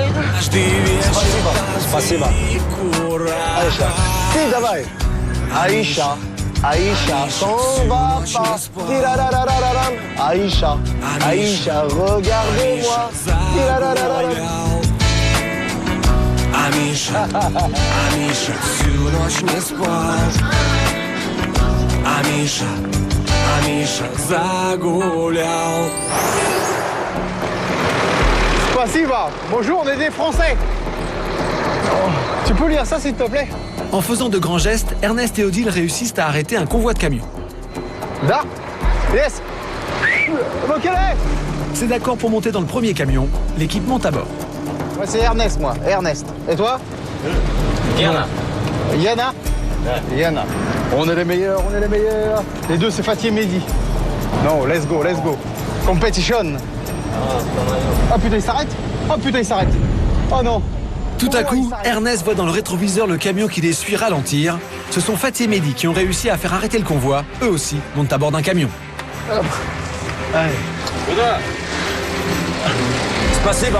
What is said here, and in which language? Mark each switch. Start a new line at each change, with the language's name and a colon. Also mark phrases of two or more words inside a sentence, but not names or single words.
Russian: Спасибо. Aïcha. Si, давай.
French: Aïcha. Aïcha, s'en va pas. Tirararararam. Aïcha. Aïcha, regarde-moi. Tirararararam.
Russian: Амиша, Амиша, всю ночь не спал. Амиша, Амиша, загулял. Спасибо.
French: Bonjour, on est des Français. Tu peux lire ça, s'il te plaît? En faisant de grands gestes, Ernest et Odile réussissent à arrêter un convoi de camions. Là? Yes. Ok. C'est d'accord pour monter dans le premier camion. L'équipe monte à bord. Moi, c'est Ernest, moi. Ernest. Et toi? Yana. Yana? Ouais. Yana. On est les meilleurs, on est les meilleurs. Les deux, c'est Fatih et Mehdi. Non,
English: let's go, let's go. Competition.
French: Oh putain, il s'arrête. Oh putain, il s'arrête. Oh non. Tout à coup, Ernest voit dans le rétroviseur le camion qui les suit ralentir. Ce sont Fatih et Mehdi qui ont réussi à faire arrêter le convoi. Eux aussi montent à bord d'un camion. Allez.
Russian: Spasiba.